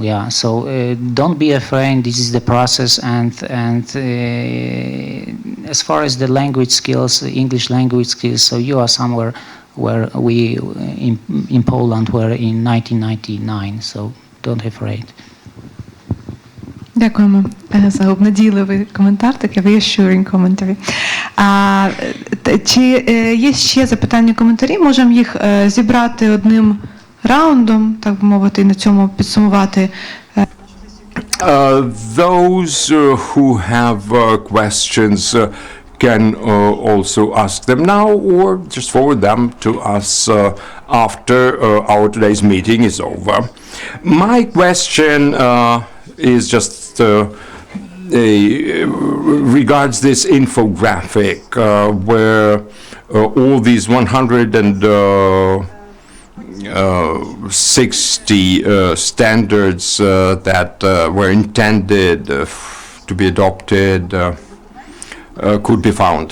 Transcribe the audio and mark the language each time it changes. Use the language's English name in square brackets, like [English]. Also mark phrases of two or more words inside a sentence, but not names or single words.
[English] Yeah. So don't be afraid. This is the process. And as far as the language skills, English language skills. So you are somewhere where we in Poland were in 1999. So don't be afraid. [Ukrainian] Дякуємо за обнадійливий коментар, такий reassuring коментарі. Чи є ще запитання, коментарі? Можемо їх зібрати одним раундом, так би мовити, і на цьому підсумувати. [English] Those who have questions can also ask them now, or just forward them to us after our today's meeting is over. My question is just regards this infographic where all these 160 standards that were intended to be adopted could be found.